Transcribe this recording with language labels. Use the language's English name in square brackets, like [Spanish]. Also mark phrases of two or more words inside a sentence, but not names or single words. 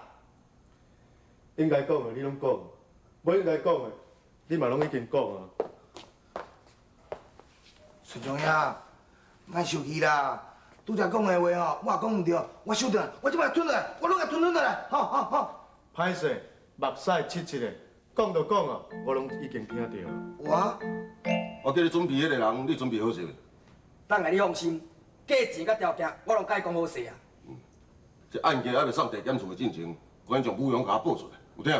[Min Nan Chinese] 应该讲的你拢讲，无应该讲的你嘛拢已经讲啊。孙中央，莫生气啦，拄则讲的话吼，我也讲唔对，我收转来，我即摆吞落来，我拢甲吞落来，好。歹势，目屎七七的，讲就讲啊，我拢已经听到。我叫你准备迄个人，你准备好势未？等下你放心，价钱甲条件我拢甲伊讲好势啊。这案件还未送地检署的进前，关将武勇甲我报出来，有听？